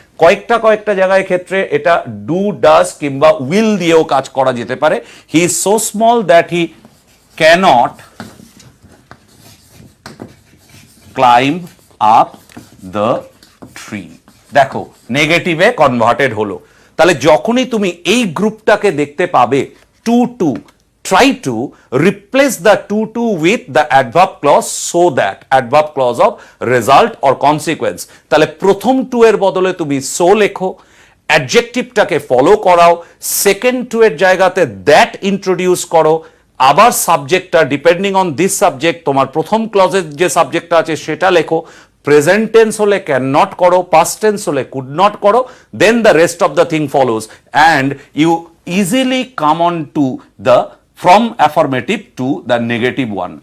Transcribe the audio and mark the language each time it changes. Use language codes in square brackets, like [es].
[bn] কয়েকটা জায়গায় ক্ষেত্রে এটা ডু, ডাজ কিংবা উইল দিয়েও কাজ করা যেতে পারে। [en] He is so small that he cannot climb up the tree. [bn] দেখো নেগেটিভে কনভার্টেড হলো। তাহলে যখনই তুমি এই গ্রুপটাকে দেখতে পাবে, [en] To to, try to replace the to with the adverb clause so that, adverb clause of result or consequence। [bn] তাহলে প্রথম টু এর বদলে তুমি so লেখো, অ্যাডজেক্টিভটাকে ফলো করাও, সেকেন্ড টু এর জায়গাতে দ্যাট ইন্ট্রোডিউস করো, আবার সাবজেক্টটা [en] depending on this subject [bn] তোমার প্রথম ক্লজের যে সাবজেক্টটা আছে সেটা লেখো। প্রেজেন্ট টেন্স হলে ক্যান নট করো, [en] Past tense হলে could not করো, then the rest of the thing follows, and you easily come on to the from affirmative to the negative one।